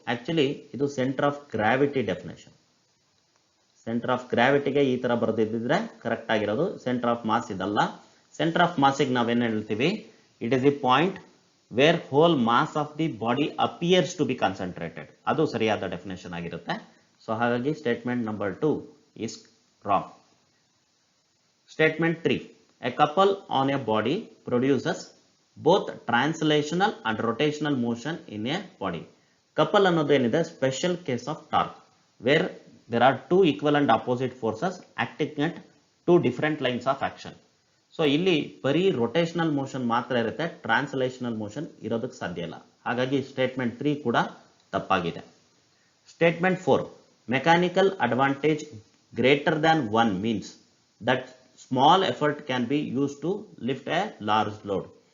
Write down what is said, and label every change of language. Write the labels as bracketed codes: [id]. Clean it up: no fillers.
[kn] Actually ಇದು centre of gravity definition. Centre of ಗ್ರಾವಿಟಿಗೆ ಈ ತರ ಬರೆದಿದ್ದರೆ ಕರೆಕ್ಟ್ ಆಗಿರೋದು, ಸೆಂಟರ್ ಆಫ್ ಮಾಸ್ ಇದಲ್ಲ. [en] centre of ಮಾಸಿಗೆ [kn] ನಾವೇನು ಹೇಳ್ತೀವಿ, [en] It is the point where whole mass of the body appears to be concentrated. [kn] ಅದು ಸರಿಯಾದ ಡೆಫಿನೇಷನ್ ಆಗಿರುತ್ತೆ. ಸೊ ಹಾಗಾಗಿ statement number 2 [en] is wrong. Statement 3, a couple on a body produces both translational and rotational motion in a body. Couple [kn] ಅನ್ನೋದು ಏನಿದೆ, [en] Special case of torque where there are two equal and opposite forces acting at two different lines of action. [kn] So ಇಲ್ಲಿ ಬರೀ rotational motion ಮಾತ್ರ ಇರುತ್ತೆ, translational motion ಇರೋದಕ್ಕೆ ಸಾಧ್ಯ ಇಲ್ಲ. ಹಾಗಾಗಿ ಸ್ಟೇಟ್ಮೆಂಟ್ 3 ಕೂಡ ತಪ್ಪಾಗಿದೆ. [en] Statement 4, mechanical advantage greater than 1 means that small effort can be use to lift a large load.